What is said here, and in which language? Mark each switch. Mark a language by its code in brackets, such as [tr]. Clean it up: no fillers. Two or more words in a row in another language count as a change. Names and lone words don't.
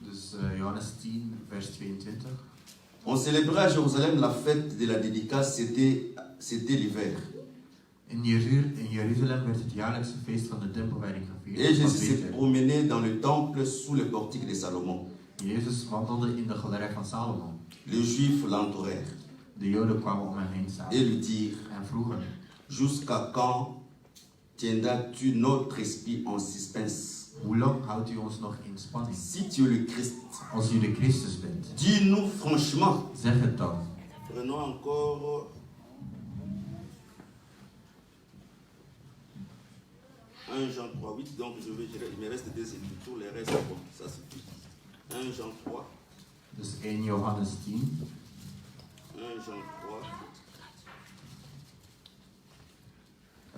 [nl] Dus Johannes 10, vers 22. [fr] On célébrait à Jérusalem la fête de la dédicace, c'était l'hiver. [nl] In Jeruzalem werd het jaarlijkse feest van de tempelwijding gevierd. [fr] Et Jésus s'est promené dans le temple sous le portique de Salomon. [nl] Jezus wandelde in de galerij van Salomo. [fr] Les Juifs l'entourèrent. [nl] De Joden kwamen om hem heen staan [fr] et lui dirent, [nl] en vroegen: [fr] jusqu'à quand tiendras-tu notre esprit en suspense? [nl] Hoe lang houdt u ons nog in spanning? [fr] Si tu es le Christ, [nl] Als u de Christus bent, [fr] dis-nous franchement. [nl] zeg het dan. [fr] Prenons encore 1 Jean 3, 8, donc il me reste 2 écritures, les restes, bon, ça suffit. 1 Jean 3. [nl] Dus 1 Johannes 10. [fr] 1 Jean 3.